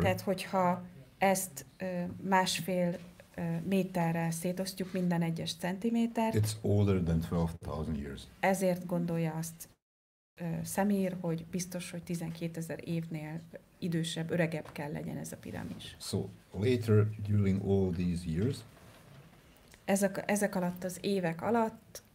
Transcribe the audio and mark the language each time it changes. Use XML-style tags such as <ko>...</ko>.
<hu>Tehát, hogyha ezt 1,5 méterrel szétosztjuk minden egyes centimétert.</hu> <en>It's older than 12,000 years.</en> <hu>Ezért gondolja azt Semir, hogy biztos, hogy 12.000 évnél idősebb, öregebb kell legyen ez a piramis.</hu> <en>So later during all these years,</en> <hu>ezek alatt az évek alatt</hu>